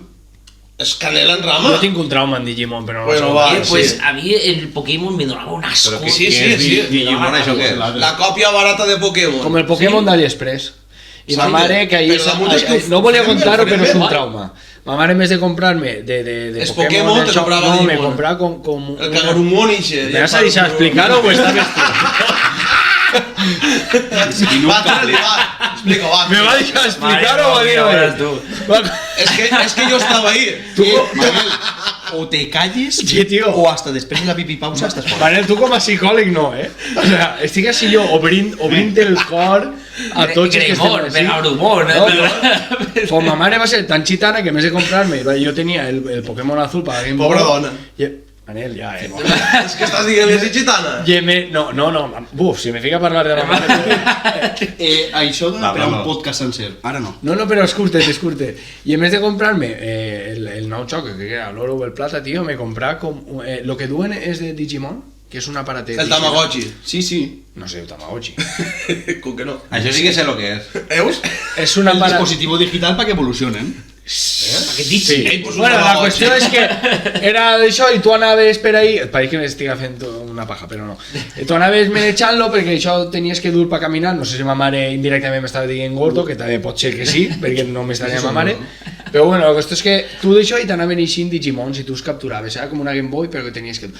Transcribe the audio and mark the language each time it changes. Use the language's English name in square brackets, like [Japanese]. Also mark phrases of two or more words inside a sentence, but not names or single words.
[Catalan] És canela en rama. Jo tinc un trauma en Digimon, però no Bueno, sé. va. Pues sí. a mi el Pokémon me donava un asco. Però que Sí, què sí, és sí. Digimon, això què és? La còpia barata de Pokémon. Com el Pokémon d'AliExpress. I ma Sabe? mare, que ahir... Però damunt és que No volia contar-ho, però és un igual. trauma. Ma mare, [Spanish] en vez de comprarme de [Catalan] Es Pokémon, te això, comprava no, me Digimon. comprava com El Kagarumon ixe. ¿Me vas a deixar explicar-ho o estàs vestit? Va, Charlie, va. Explica, va. ¿Me va a deixar explicar-ho o Vale, dir-ho? [Spanish] ahora tú. [Catalan] És que jo estava ahí. [Spanish] Manel, o te calles [Catalan] Sí, tio. o hasta després de la pipipausa estàs fora. Manel, tu com a psicòleg no, eh? [Spanish] O sea, [Catalan] estic així jo obrint el cor a tots els que estem Gremor, així. Pegabrumor, Com ma mare va ser tan xitana que més de comprar-me, jo tenia el Pokémon azul per Game Boy. Pobra dona. Manel, ja, És que estàs dient-li així gitana. No, buf, si me fica a parlar de la mare... Això dona Va, per a un va. podcast sencer. Ara no. No, però és curtet. I [Spanish] en vez de comprarme [Catalan] el nou xoc, que era l'oro o el plata, tio, me comprà com... lo que duen és de Digimon, que és un aparatet... El Tamagotchi. Sí, sí. No sé, el Tamagotchi. Com que no. Això sí que sé lo que és. Veus? És un El aparatet... [Spanish] dispositivo digital para que evolucionen. [Catalan] Sí. Ei, pues un Bueno, la Tamagotchi. qüestió és que era això i tu anaves per ahí, pareix que m'estic fent una paja, però no. Tu anaves manejant-lo perquè això tenies que dur per caminar, no sé si ma mare indirectament m'estava dient gordo, que també pot ser que sí, perquè no m'estaria ma mare, però bueno, la qüestió és que tu d'això i t'anaven eixint Digimons i tu els capturaves, era com una Game Boy però que tenies que...